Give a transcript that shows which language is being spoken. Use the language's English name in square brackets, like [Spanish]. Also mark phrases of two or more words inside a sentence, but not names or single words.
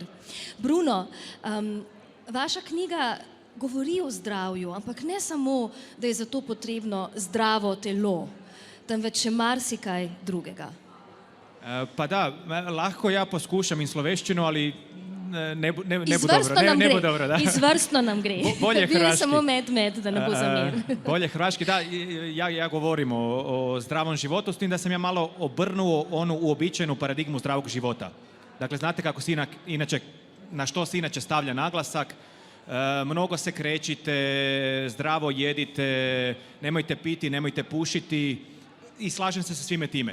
[Slovenian] Bruno, vaša knjiga govori o zdravju, ampak ne samo, da je za to potrebno zdravo telo, temveč še marsikaj drugega. Pa da, lahko ja poskušam in sloveščino, ali ne bo dobro. Da. Izvrstno nam gre. Bolje Bil je hrvaški. samo med, da ne bo zamer. [Croatian] Bolje hrvaški, da, ja govorim o zdravom životu, s tim da sam ja malo obrnuo onu uobičajenu paradigmu zdravog života. Dakle, znate kako se inače, na što se inače stavlja naglasak, mnogo se krećite, zdravo jedite, nemojte piti, nemojte pušiti i slažem se sa svime time.